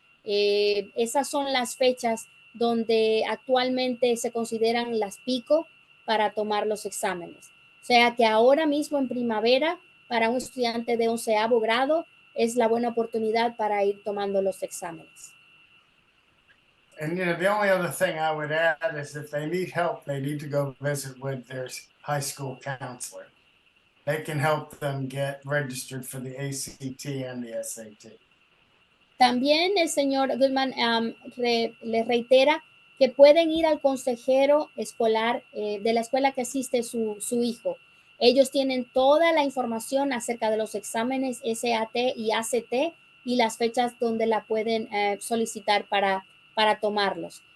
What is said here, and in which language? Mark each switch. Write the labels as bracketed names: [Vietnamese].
[Spanish] Esas son las fechas donde actualmente se consideran las pico para tomar los exámenes. O sea que ahora mismo en primavera, para un estudiante de 11º grado, es la buena oportunidad para ir tomando los exámenes. [English] And the only other thing I would add is if they need help, they need to go visit with their high school counselor. They can help them get registered for the ACT and the SAT. [Spanish] También el señor Goodman le reitera que pueden ir al consejero escolar de la escuela que asiste su hijo. Ellos tienen toda la información acerca de los exámenes SAT y ACT y las fechas donde la pueden solicitar para tomarlos.